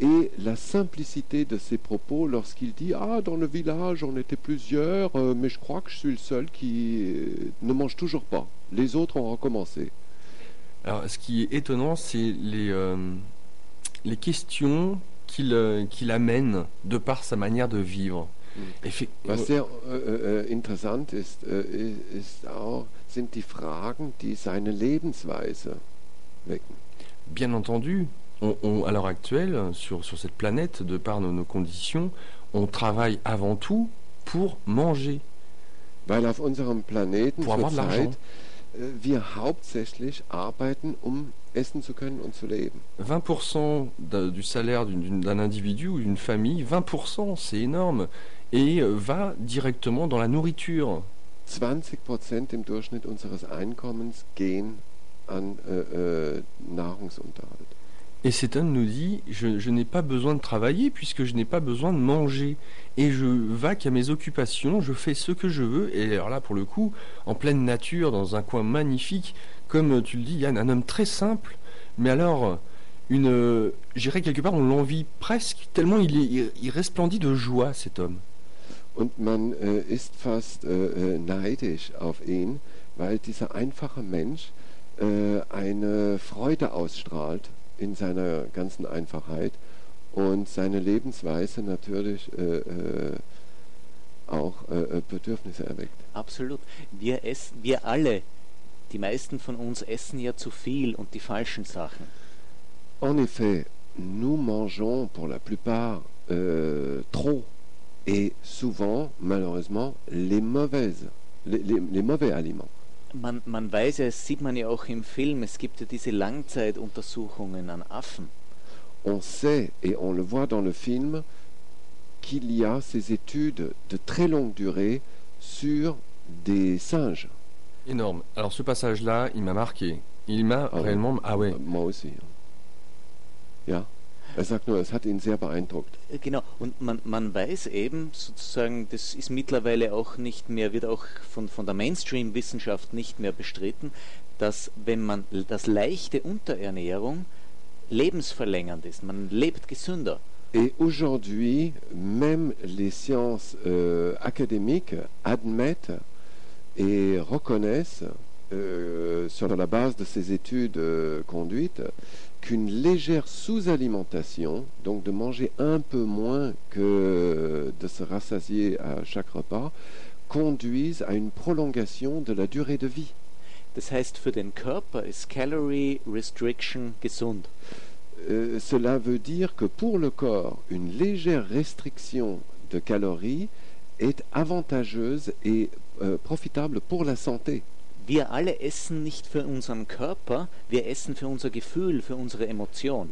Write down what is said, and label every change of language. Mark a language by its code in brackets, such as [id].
[fr] Et la simplicité de ses propos lorsqu'il dit « Ah, dans le village, on était plusieurs, mais je crois que je suis le seul qui ne mange toujours pas. Les autres ont recommencé. » Alors, ce qui est étonnant, c'est les questions qu'il amène de par sa manière de vivre. [de] Was sehr interessant ist, ist auch, sind die Fragen, die seine Lebensweise wecken. [fr] Bien entendu, à l'heure actuelle, sur cette planète, de par nos conditions, on travaille avant tout pour manger. [de] Weil auf unserem Planeten [fr] pour avoir de l'argent. [de] Wir hauptsächlich arbeiten, um essen zu können und zu leben. [fr] 20% du salaire d'un individu ou d'une famille, 20%, c'est énorme, et va directement dans la nourriture. [de] 20% im Durchschnitt unseres Einkommens gehen an Nahrungsunterhalt. [fr] Et cet homme nous dit, je n'ai pas besoin de travailler puisque je n'ai pas besoin de manger. Et je vaque à mes occupations, je fais ce que je veux. Et alors là, pour le coup, en pleine nature, dans un coin magnifique, comme tu le dis, Yann, un homme très simple, mais alors, j'irais quelque part, on l'envie presque, tellement il resplendit de joie, cet homme. [de] Und man ist fast neidisch auf ihn, weil dieser einfache Mensch eine Freude ausstrahlt. in seiner ganzen Einfachheit und seine Lebensweise natürlich auch Bedürfnisse erweckt. Absolut. Wir essen, wir alle, die meisten von uns essen ja zu viel und die falschen Sachen. [fr] En effet, nous mangeons pour la plupart trop et souvent, malheureusement, les mauvaises, les mauvais aliments. [de] Man weiß ja, sieht man ja auch im Film, es gibt ja diese Langzeituntersuchungen an Affen. [fr] On sait et on le voit dans le film qu'il y a ces études de très longue durée sur des singes. Énorme. Alors ce passage-là, il m'a marqué. Il m'a réellement... Ah ouais. Moi aussi. Ja. [de] Er sagt nur, es hat ihn sehr beeindruckt. Genau, und man weiß eben sozusagen, das ist mittlerweile auch nicht mehr, wird auch von der Mainstream-Wissenschaft nicht mehr bestritten, dass wenn man das leichte Unterernährung lebensverlängernd ist, man lebt gesünder. [fr] Et aujourd'hui, même les sciences académiques admettent et reconnaissent sur la base de ces études conduites qu'une légère sous-alimentation, donc de manger un peu moins que de se rassasier à chaque repas, conduise à une prolongation de la durée de vie. [de] Das heißt, für den Körper ist calorie restriction gesund. [fr] Cela veut dire que pour le corps, une légère restriction de calories est avantageuse et profitable pour la santé. [de] Wir alle essen nicht für unseren Körper, wir essen für unser Gefühl, für unsere Emotion.